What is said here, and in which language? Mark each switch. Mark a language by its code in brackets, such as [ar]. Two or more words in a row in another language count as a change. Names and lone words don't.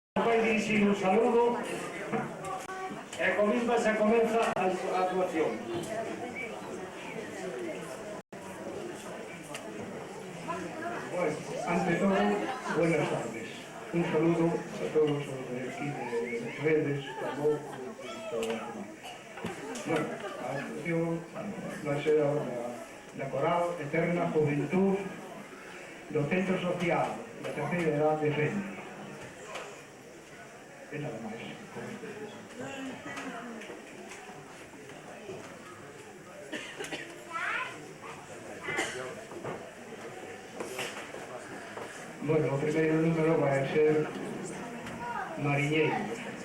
[gl] vai dirixir un saludo e con misma se comeza a actuación. [es] Bueno, ante todo, buenas tardes. Un saludo a todos los de aquí de redes, Cabo y todo lo demás. Bueno, a actuación va a ser ahora la Coral Eterna Juventud do Centro Social da Terceira Edad de Fene. [gl] E nada máis. Bueno, o primeiro número vai ser Mariñeiro.